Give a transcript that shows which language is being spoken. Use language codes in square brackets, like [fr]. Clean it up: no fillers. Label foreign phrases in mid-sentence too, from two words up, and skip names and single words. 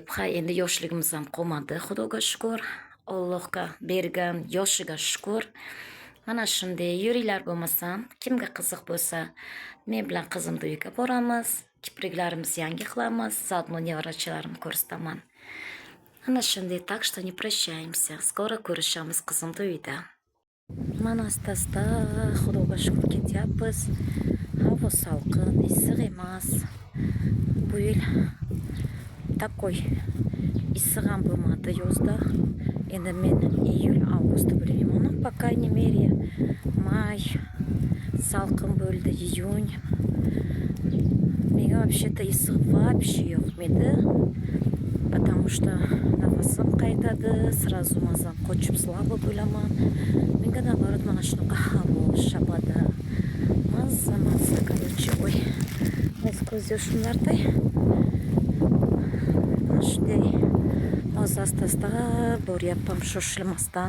[uz] Endi yoshligimiz ham qolmadi, Xudoga shukr. Allohga bergan yoshiga shukr. Mana shunday yuringlar, bo'lmasam, kimga qiziq bo'lsa, men bilan qizimni uyiga boramiz, kipriklarimizni yangi qilamiz, zaodno nevarachalarimni ko'rsataman. Mana shunday, [ru] так что не прощаемся. [uz] Skoro ko'rishamiz qizimni uyida. Mana asta-asta Xudoga shukr ketyapmiz. Havo salqin, issiq emas. Bu yil takoy issiq ham bo'lmadi yozda. Endi men iyul, avgust bilmayman. [ru] По крайней мере, [uz] may salqin bo'ldi, iyun. Menga вообще-то issiq вообще yo'qmaydi. [ru] Потому что [uz] nafasim qaytadi, sразу mazam qochib slabo bo'laman. Menga nabarat mana shunaqa havo, shabada. Mazza, короче, voy. Ko'z yoshimlarday. Mana shunday asta-asta boryapman shoshilmasdan.